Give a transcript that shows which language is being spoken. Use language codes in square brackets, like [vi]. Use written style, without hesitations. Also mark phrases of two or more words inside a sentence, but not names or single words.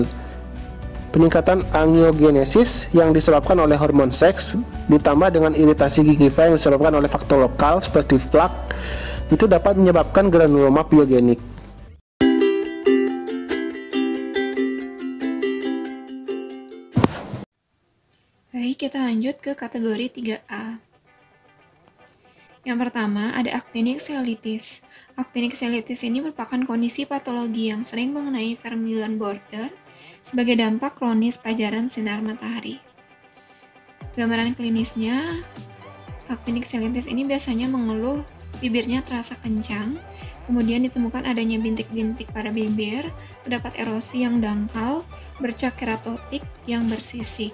[id] Peningkatan angiogenesis yang disebabkan oleh hormon seks ditambah dengan iritasi gingiva yang disebabkan oleh faktor lokal seperti plak itu dapat menyebabkan granuloma pyogenik. Baik, kita lanjut ke kategori 3A. Yang pertama, ada [en] actinic cellitis. Actinic cellitis [id] ini merupakan kondisi patologi yang sering mengenai [en] vermilion border [id] sebagai dampak kronis pajaran sinar matahari. Gambaran klinisnya, [en] actinic cellitis [id] ini biasanya mengeluh bibirnya terasa kencang, kemudian ditemukan adanya bintik-bintik pada bibir, terdapat erosi yang dangkal, bercak keratotik yang bersisik.